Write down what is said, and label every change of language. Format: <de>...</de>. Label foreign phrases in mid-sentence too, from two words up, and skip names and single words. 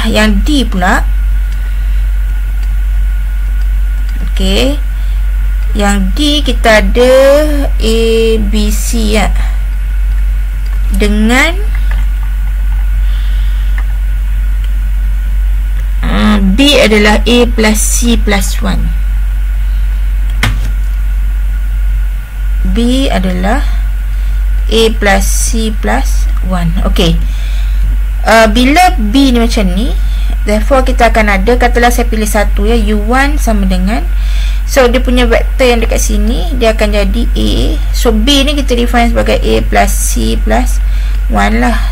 <ms>Yang D pula, okey, yang D kita ada A, B, C ya, dengan B adalah A plus C plus 1. B adalah A plus C plus 1. Okey, bila B ni macam ni, therefore kita akan ada, katalah saya pilih 1 ya, U1 sama dengan, so dia punya vektor yang dekat sini dia akan jadi A. So B ni kita define sebagai A plus C plus 1 lah.</ms>